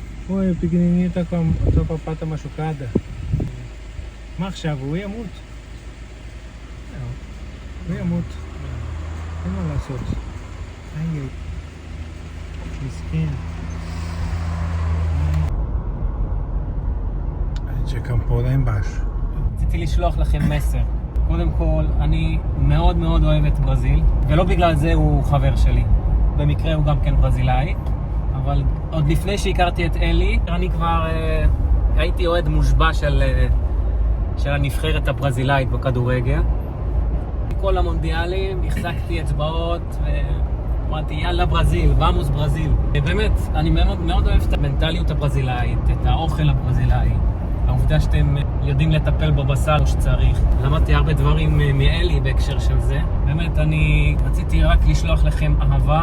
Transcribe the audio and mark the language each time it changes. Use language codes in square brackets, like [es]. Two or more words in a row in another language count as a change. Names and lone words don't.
[he] אוי, [pt] pequenininho tá com a tua pata machucada. [he] מה עכשיו? הוא ימות. הוא ימות. אין מה לעשות. איי, מסכן. [pt] A gente acampou lá embaixo. [he] רציתי לשלוח לכם מסר. קודם כל, אני מאוד מאוד אוהב את ברזיל, ולא בגלל זה הוא חבר שלי. במקרה הוא גם כן ברזילאי, אבל עוד לפני שהכרתי את אלי, אני כבר הייתי אוהד מושבע של הנבחרת הברזילאית בכדורגל. כל המונדיאלים החזקתי אצבעות ואמרתי יאללה ברזיל, [pt] vamos Brasil. [he] באמת, אני מאוד מאוד אוהב את המנטליות הברזילאית, את האוכל הברזילאי. העובדה שאתם יודעים לטפל בבשר כמו שצריך. למדתי הרבה דברים מאלי בהקשר של זה. באמת, אני רציתי רק לשלוח לכם אהבה.